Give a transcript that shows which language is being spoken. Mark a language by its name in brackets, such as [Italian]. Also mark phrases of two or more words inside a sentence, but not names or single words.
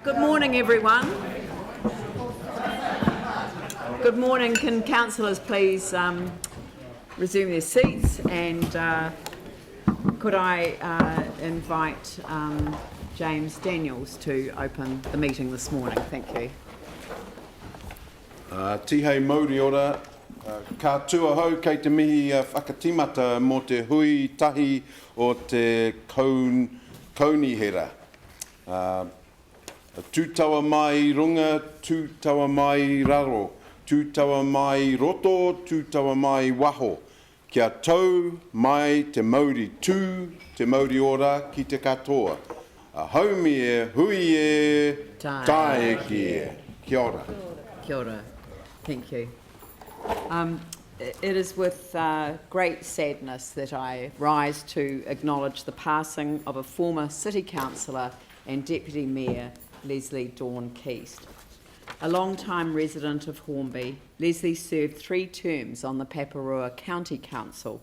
[English] Good morning, everyone. Good morning. Can councillors please resume their seats, and could I invite James Daniels to open the meeting this morning? Thank you. [Māori] Tihei mauri ora, ka tuahau kei te mihi whakatimata mo te hui tahi o te kaunihera. Tūtawa mai runga, tūtawa mai raro, tūtawa mai roto, tūtawa mai waho. Kia tau mai te mauri tū, te mauri ora ki te katoa. Haumi e, hui e, tae ki e. Kia ora. Kia ora. [English] Thank you. It is with great sadness that I rise to acknowledge the passing of a former City Councillor and Deputy Mayor, Leslie Dawn Keast. A long-time resident of Hornby, Leslie served 3 terms on the Paparoa County Council.